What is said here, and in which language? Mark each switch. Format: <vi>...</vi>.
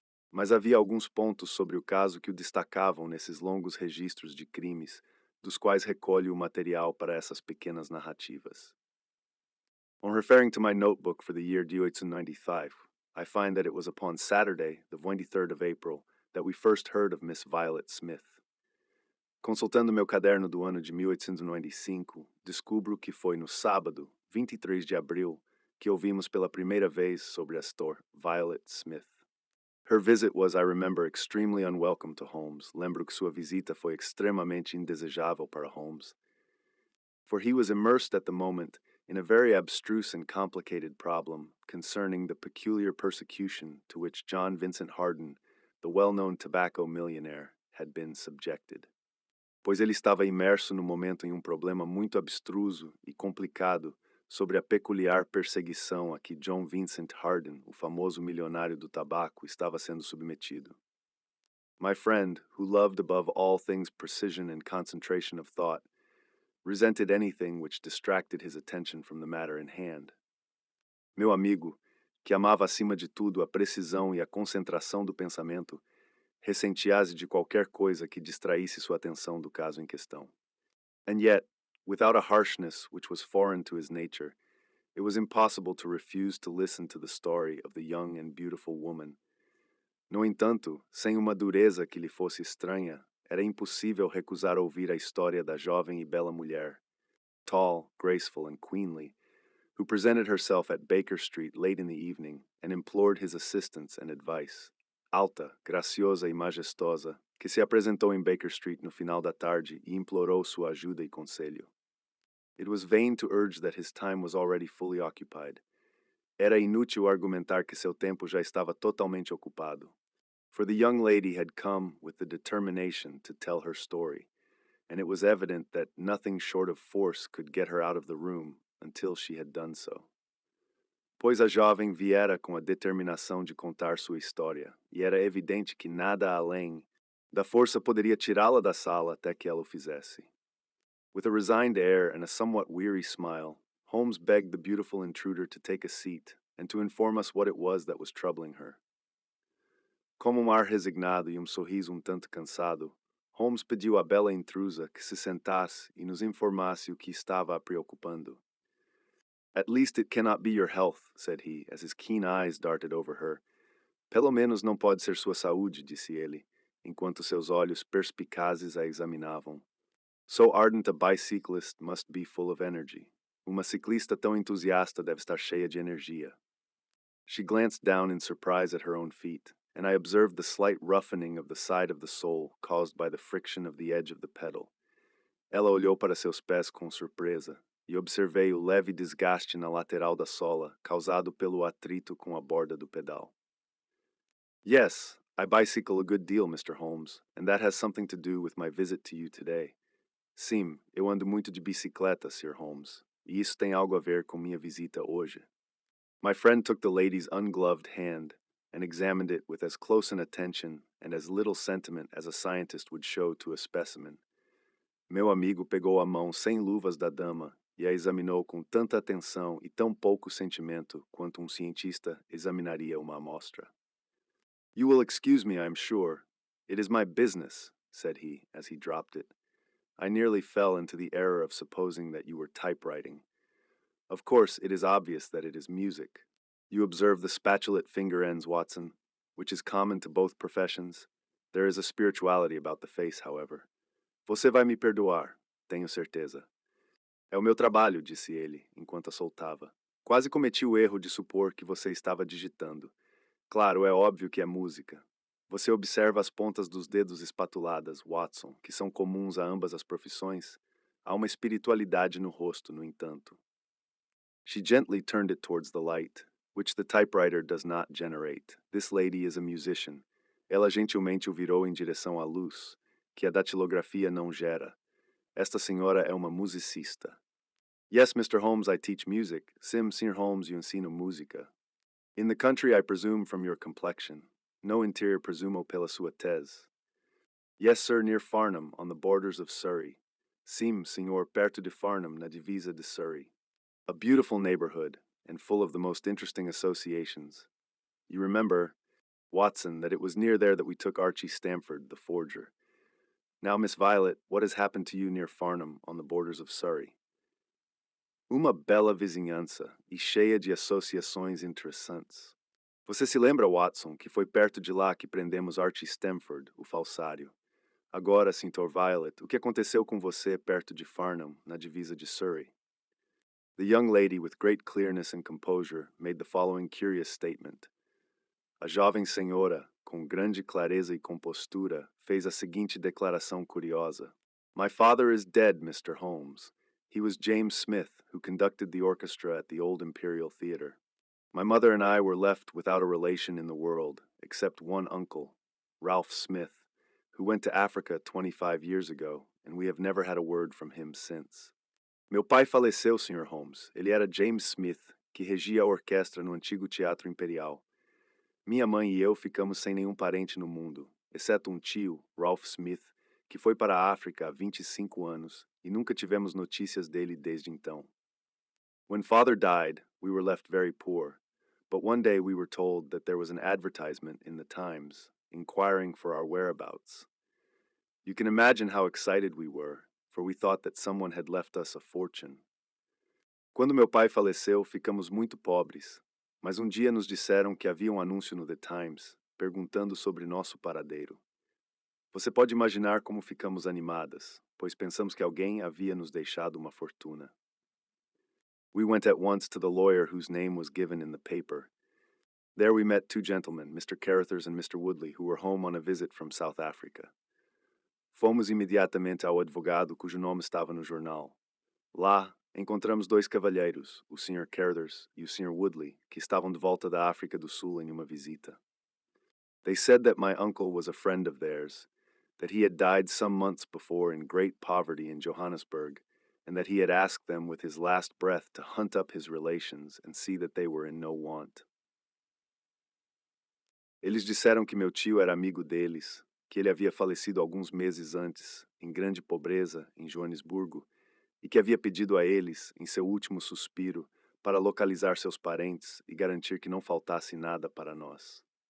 <pt>Mas havia alguns pontos sobre o caso que o destacavam nesses longos registros de crimes, dos quais recolho o material para essas pequenas narrativas.</pt> <en>On referring to my notebook for the year 1895, I find that it was upon Saturday, the 23rd of April, that we first heard of Miss Violet Smith.</en> <pt>Consultando meu caderno do ano de 1895, descubro que foi no sábado, 23 de abril, que ouvimos pela primeira vez sobre a Sra. Violet Smith.</pt> <en>Her visit was, I remember, extremely unwelcome to Holmes.</en> <pt>Lembro que sua visita foi extremamente indesejável para Holmes.</pt> <en>For he was immersed at the moment in a very abstruse and complicated problem concerning the peculiar persecution to which John Vincent Harden, the well-known tobacco millionaire, had been subjected.</en> <pt>Pois ele estava imerso no momento em problema muito abstruso e complicado sobre a peculiar perseguição a que John Vincent Harden, o famoso milionário do tabaco, estava sendo submetido.</pt> <en>My friend, who loved above all things precision and concentration of thought, resented anything which distracted his attention from the matter in hand.</en> <pt>Meu amigo, que amava acima de tudo a precisão e a concentração do pensamento, ressentia-se de qualquer coisa que distraísse sua atenção do caso em questão.</pt> <en>And yet, without a harshness which was foreign to his nature, it was impossible to refuse to listen to the story of the young and beautiful woman.</en> <pt>No entanto, sem uma dureza que lhe fosse estranha, era impossível recusar ouvir a história da jovem e bela mulher,</pt> <en>tall, graceful, and queenly, who presented herself at Baker Street late in the evening and implored his assistance and advice.</en> <pt>Alta, graciosa e majestosa, que se apresentou em Baker Street no final da tarde e implorou sua ajuda e conselho.</pt> <en>It was vain to urge that his time was already fully occupied.</en> <pt>Era inútil argumentar que seu tempo já estava totalmente ocupado.</pt> <en>For the young lady had come with the determination to tell her story, and it was evident that nothing short of force could get her out of the room until she had done so.</en> <pt>Pois a jovem viera com a determinação de contar sua história, e era evidente que nada além da força poderia tirá-la da sala até que ela o fizesse.</pt> <en>With a resigned air and a somewhat weary smile, Holmes begged the beautiful intruder to take a seat and to inform us what it was that was troubling her.</en> <pt>Com ar resignado e sorriso tanto cansado, Holmes pediu à bela intrusa que se sentasse e nos informasse o que estava a preocupando.</pt> <en>At least it cannot be your health, said he, as his keen eyes darted over her.</en> <pt>Pelo menos não pode ser sua saúde, disse ele, enquanto seus olhos perspicazes a examinavam.</pt> <en>So ardent a bicyclist must be full of energy.</en> <pt>Uma ciclista tão entusiasta deve estar cheia de energia.</pt> <en>She glanced down in surprise at her own feet, and I observed the slight roughening of the side of the sole caused by the friction of the edge of the pedal.</en> <pt>Ela olhou para seus pés com surpresa, e observei o leve desgaste na lateral da sola causado pelo atrito com a borda do pedal.</pt> <en>Yes, I bicycle a good deal, Mr. Holmes, and that has something to do with my visit to you today.</en> <pt>Sim, eu ando muito de bicicleta, Sr. Holmes, e isso tem algo a ver com minha visita hoje.</pt> <en>My friend took the lady's ungloved hand and examined it with as close an attention and as little sentiment as a scientist would show to a specimen.</en> <pt>Meu amigo pegou a mão sem luvas da dama e a examinou com tanta atenção e tão pouco sentimento quanto cientista examinaria uma amostra.</pt> <en>You will excuse me, I am sure. It is my business, said he, as he dropped it. I nearly fell into the error of supposing that you were typewriting. Of course, it is obvious that it is music. You observe the spatulate finger ends, Watson, which is common to both professions. There is a spirituality about the face, however.</en> <pt>Você vai me perdoar, tenho certeza. É o meu trabalho, disse ele, enquanto a soltava. Quase cometi o erro de supor que você estava digitando. Claro, é óbvio que é música. Você observa as pontas dos dedos espatuladas, Watson, que são comuns a ambas as profissões. Há uma espiritualidade no rosto, no entanto.</pt> <en>She gently turned it towards the light, which the typewriter does not generate. This lady is a musician.</en> <pt>Ela gentilmente o virou em direção à luz, que a datilografia não gera. Esta senhora é uma musicista.</pt> <en>Yes, Mr.</en> <pt>Holmes,</pt> <en>I teach music.</en> <pt>Sim, Sr. Holmes, eu ensino música.</pt> <en>In the country, I presume from your complexion.</en> <pt>No interior presumo pela sua tez.</pt> <en>Yes, sir, near Farnham, on the borders of Surrey.</en> <pt>Sim, senhor, perto de Farnham, na divisa de Surrey.</pt> <en>A beautiful neighborhood, and full of the most interesting associations. You remember, Watson, that it was near there that we took Archie Stamford, the forger. Now, Miss Violet, what has happened to you near Farnham, on the borders of Surrey?</en> <pt>Uma bela vizinhança e cheia de associações interessantes. Você se lembra, Watson, que foi perto de lá que prendemos Archie Stamford, o falsário. Agora, Sr. Violet, o que aconteceu com você perto de Farnham, na divisa de Surrey?</pt> <en>The young lady, with great clearness and composure, made the following curious statement.</en> <pt>A jovem senhora, com grande clareza e compostura, fez a seguinte declaração curiosa.</pt> <en>My father is dead, Mr. Holmes. He was James Smith, who conducted the orchestra at the Old Imperial Theatre. My mother and I were left without a relation in the world, except one uncle, Ralph Smith, who went to Africa 25 years ago, and we have never had a word from him since.</en> <pt>Meu pai faleceu, Sr. Holmes. Ele era James Smith, que regia a orquestra no antigo Teatro Imperial. Minha mãe e eu ficamos sem nenhum parente no mundo, exceto um tio, Ralph Smith, que foi para a África há 25 anos e nunca tivemos notícias dele desde então.</pt> <en>When father died, we were left very poor, but one day we were told that there was an advertisement in the Times inquiring for our whereabouts. You can imagine how excited we were, for we thought that someone had left us a fortune.</en> <pt>Quando meu pai faleceu, ficamos muito pobres, mas um dia nos disseram que havia um anúncio no The Times, perguntando sobre nosso paradeiro. Você pode imaginar como ficamos animadas, pois pensamos que alguém havia nos deixado uma fortuna.</pt> <en>We went at once to the lawyer whose name was given in the paper. There we met two gentlemen, Mr. Carruthers and Mr. Woodley, who were home on a visit from South Africa.</en> <pt>Fomos imediatamente ao advogado cujo nome estava no jornal. Lá, encontramos dois cavalheiros, o Sr. Carruthers e o Sr. Woodley, que estavam de volta da África do Sul em uma visita.</pt> <en>They said that my uncle was a friend of theirs, that he had died some months before in great poverty in Johannesburg, and that he had asked them with his last breath to hunt up his relations and see that they were in no want.</en> <pt>Eles disseram que meu tio era amigo deles, que ele havia falecido alguns meses antes, em grande pobreza, em Joanesburgo, e que havia pedido a eles, em seu último suspiro, para localizar seus parentes e garantir que não faltasse nada para nós.</pt>